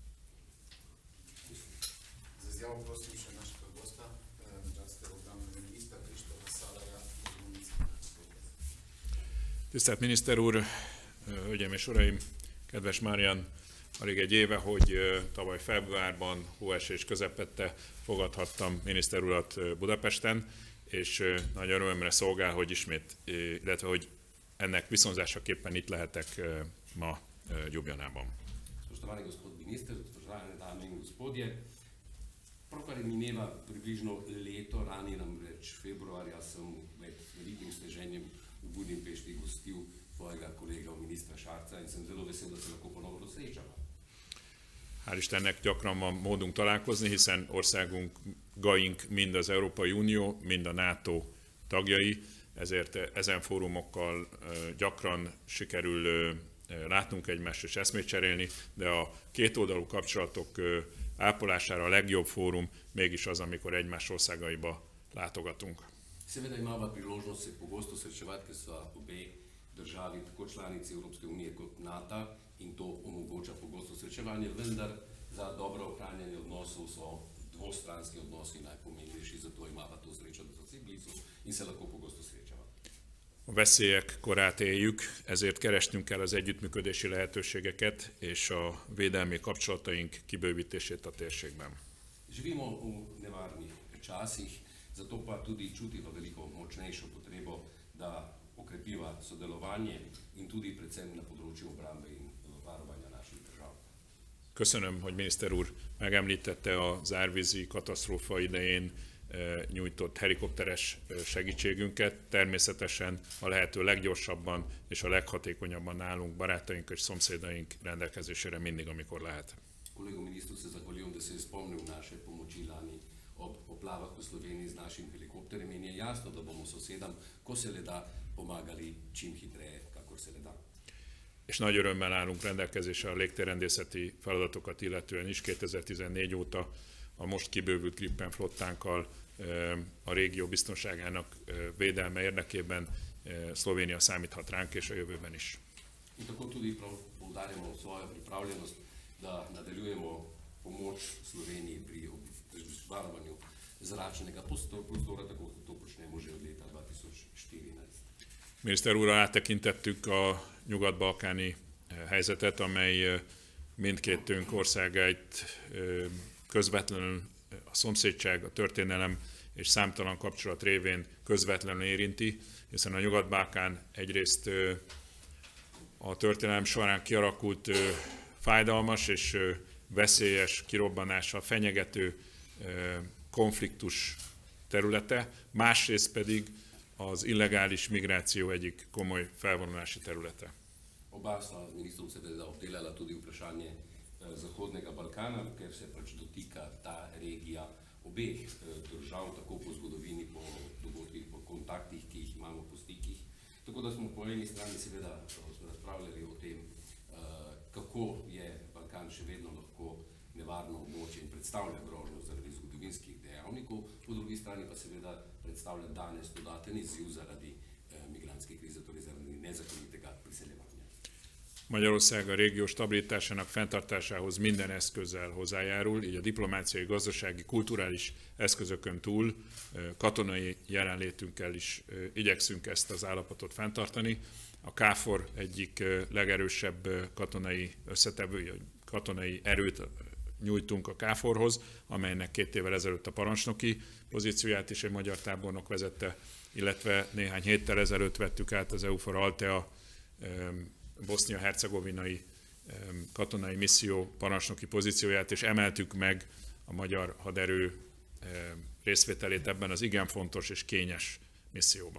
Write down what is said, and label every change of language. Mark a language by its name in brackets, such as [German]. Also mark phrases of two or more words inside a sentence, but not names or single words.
[Hungarian] Tisztelt miniszter úr, hölgyeim és uraim, kedves Marian, alig egy éve, hogy tavaly februárban hóesés közepette fogadhattam miniszter urat Budapesten, és nagy örömömre szolgál, hogy ismét, illetve hogy ennek viszonzásaképpen itt lehetek ma Ljubljanában. [Slovenian] Spoštovani gospod minister, spoštovane dame in gospodje, pravkar mineva približno leto, lani namreč februarja sem med velikim sneženjem v Budimpešti gostil svojega kolega ministra Šarca in sem zelo vesel, da se lahko ponovno srečava. [Hungarian] Hál' Istennek gyakran van módunk találkozni, hiszen országaink mind az Európai Unió, mind a NATO tagjai, ezért ezen fórumokkal gyakran sikerül látnunk egymást és eszmét cserélni, de a kétoldalú kapcsolatok ápolására a legjobb fórum mégis az, amikor egymás országaiba látogatunk. [Slovenian] Seveda imava priložnost se pogosto srečevati, ker so obe državi tako članici Evropske unije kot NATO in to omogoča pogosto srečevanje, vendar za dobro ohranjanje odnosov so dvostranski odnosi najpomembnejši, zato imava to srečo, da so si blizu in se lahko pogosto srečava. [Hungarian] A veszélyek korát éljük, ezért keresnünk kell az együttműködési lehetőségeket és a védelmi kapcsolataink kibővítését a térségben. [Slovenian] Živimo v nevarnih časih, zato pa tudi čutiva veliko močnejšo potrebo, da okrepiva sodelovanje in tudi predvsem na področju obrambe in [Hungarian] Köszönöm, hogy miniszter úr megemlítette az árvízi katasztrófa idején nyújtott helikopteres segítségünket. Természetesen a lehető leggyorsabban és a leghatékonyabban állunk barátaink és szomszédaink rendelkezésére mindig, amikor lehet. [Slovenian] Kolego ministru se zahvaljujem, da se je spomnil naše pomoči lani ob poplavah v Sloveniji z našim helikopterjem in je jasno, da bomo sosedam, ko se le da, pomagali čim hitreje, kakor se le da. [Hungarian] És nagy örömmel állunk rendelkezésre a légtérrendészeti feladatokat illetően is. 2014 óta a most kibővült Gripen flottánkkal a régió biztonságának védelme érdekében Szlovénia számíthat ránk, és a jövőben is. [Slovenian] In tako tudi poudarjamo svojo pripravljenost, da nadaljujemo pomoč Sloveniji pri varovanju zračnega prostora, tako kot to počnemo že od leta 2014. [Hungarian] Miniszter úrral áttekintettük a nyugat-balkáni helyzetet, amely mindkétünk országait közvetlenül a szomszédság, a történelem és számtalan kapcsolat révén közvetlenül érinti, hiszen a Nyugat-Balkán egyrészt a történelem során kialakult fájdalmas és veszélyes kirobbanással fenyegető konfliktus területe, másrészt pedig az illegális migráció egyik komoly felvonulási területe. [Slovenian] Oba sta z ministrom seveda obdelala tudi vprašanje Zahodnega Balkana, ker se pač dotika ta regija obeh držav, tako po zgodovini, po dogodkih, po kontaktih, ki jih imamo, po stikih. Tako da smo po eni strani seveda razpravljali o tem, kako je Balkan še vedno lahko nevarno območje in predstavlja grožnjo zaradi zgodovinskih dejavnikov, po drugi strani pa seveda predstavlja danes dodaten izziv zaradi migrantske krize, torej zaradi nezakonitega priseljevanja. [Hungarian] Magyarország a régió stabilitásának fenntartásához minden eszközzel hozzájárul, így a diplomáciai, gazdasági, kulturális eszközökön túl katonai jelenlétünkkel is igyekszünk ezt az állapotot fenntartani. A KFOR egyik legerősebb katonai összetevője, katonai erőt nyújtunk a KFOR-hoz, amelynek 2 évvel ezelőtt a parancsnoki pozícióját is egy magyar tábornok vezette, illetve néhány héttel ezelőtt vettük át az EUFOR Althea bosznia-hercegovinai katonai misszió parancsnoki pozícióját, és emeltük meg a magyar haderő részvételét ebben az igen fontos és kényes misszióban.